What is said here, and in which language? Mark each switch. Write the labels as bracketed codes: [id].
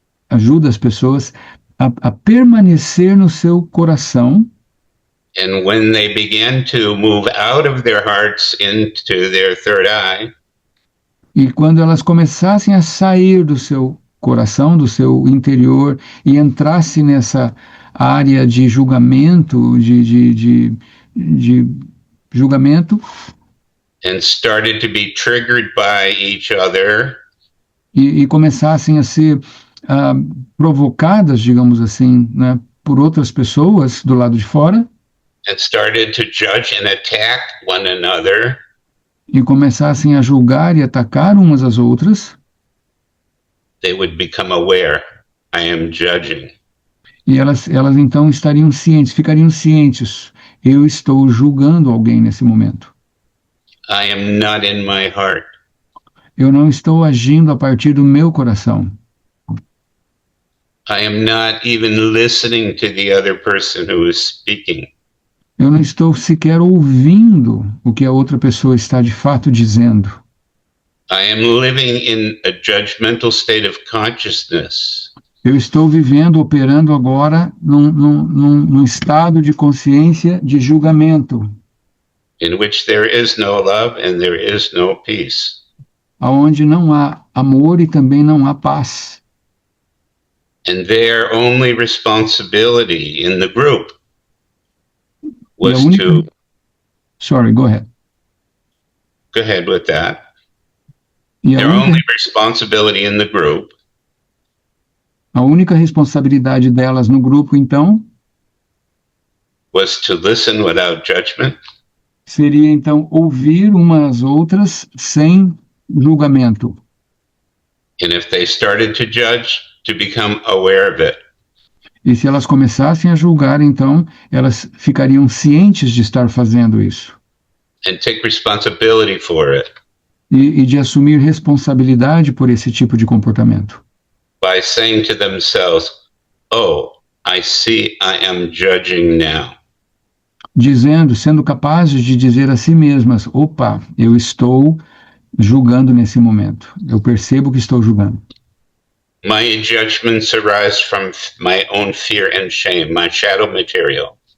[pt] ajuda as pessoas a permanecer no seu coração. [en] and when they began to move out of their hearts into their third eye, [pt] E quando elas começassem a sair do seu coração, do seu interior, e entrassem nessa área de julgamento, de julgamento, [en] and started to be triggered by each other, [pt] e começassem a ser provocadas, digamos assim, né, por outras pessoas do lado de fora, [en] and started to judge and attack one another, [pt] e começassem a julgar e atacar umas às outras, [en] they would become aware, I am judging. [pt] e elas então ficariam cientes, eu estou julgando alguém nesse momento. [en] I am not in my heart. [pt] Eu não estou agindo a partir do meu coração. [en] I am not even listening to the other person who is speaking. [pt] Eu não estou sequer ouvindo o que a outra pessoa está de fato dizendo. [en] I am living in a judgmental state of consciousness. [pt] Eu estou vivendo, operando agora num estado de consciência de julgamento, [en] In which there is no love and there is no peace. [pt] aonde não há amor e também não há paz. [en] And their only responsibility in the group was to Sorry, go ahead. go ahead with that. [pt] E [en] Their only responsibility in the group [pt] a única responsabilidade delas no grupo, então, [en] was to listen without judgment [pt] seria então ouvir umas às outras sem julgamento. [en] and if they started to judge, to become aware of it. [pt] E se elas começassem a julgar, então, elas ficariam cientes de estar fazendo isso. [en] And take responsibility for it [pt] E de assumir responsabilidade por esse tipo de comportamento. [en] by saying to themselves, oh, I see I am judging now. [pt] Sendo capazes de dizer a si mesmas, opa, eu estou julgando nesse momento. Eu percebo que estou julgando. [en] My judgments arise from my own fear and shame, my shadow material.